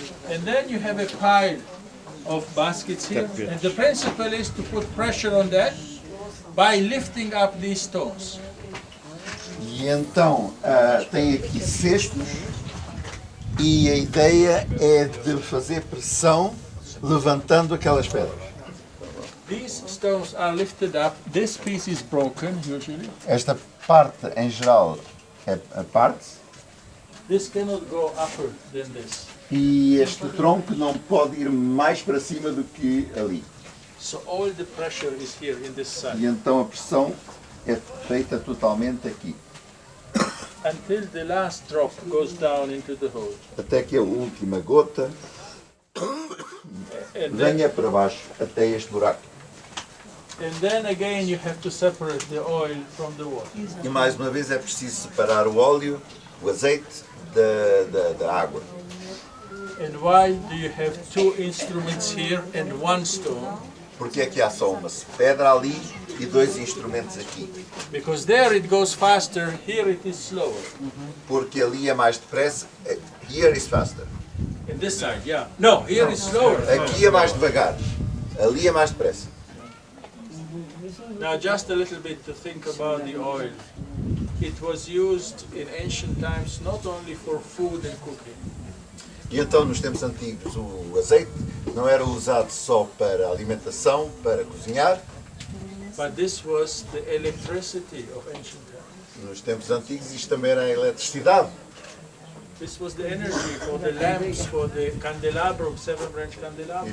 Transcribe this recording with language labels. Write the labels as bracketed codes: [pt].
[en] And then you have a pile of baskets here. And the principle is to put pressure on that by lifting up these stones. [pt] E então tem aqui cestos e a ideia é de fazer pressão levantando aquelas pedras. [en] These stones are lifted up. This piece is broken usually. [pt] Esta parte, em geral, é a parte. [en] This cannot go upper than this. [pt] E este tronco não pode ir mais para cima do que ali. [en] So all the pressure is here in this side [pt] E então a pressão é feita totalmente aqui. [en] until the last drop goes down into the hole. [pt] Até que a última gota [en] And then, [pt] venha para baixo, até este buraco. [en] again you have to separate the oil from the water. [pt] E mais uma vez é preciso separar o óleo, o azeite, da água. [en] And why do you have two instruments here and one stone? [pt] Porque é que há só uma pedra ali e dois instrumentos aqui? [en] Because there it goes faster, here it is slower. [pt] Porque ali é mais depressa. [en] Here is faster. In this side, yeah. No, here is slower. [pt] Aqui é mais devagar. Ali é mais depressa. [en] Now just a little bit to think about the oil. It was used in ancient times not only for food and cooking, [pt] E então, nos tempos antigos, o azeite não era usado só para alimentação, para cozinhar. [en] but this was the electricity of ancient times. [pt] Nos tempos antigos, isto também era a eletricidade. [en] This was the energy for the lamps, for the candelabrum, 7-branch candelabrum.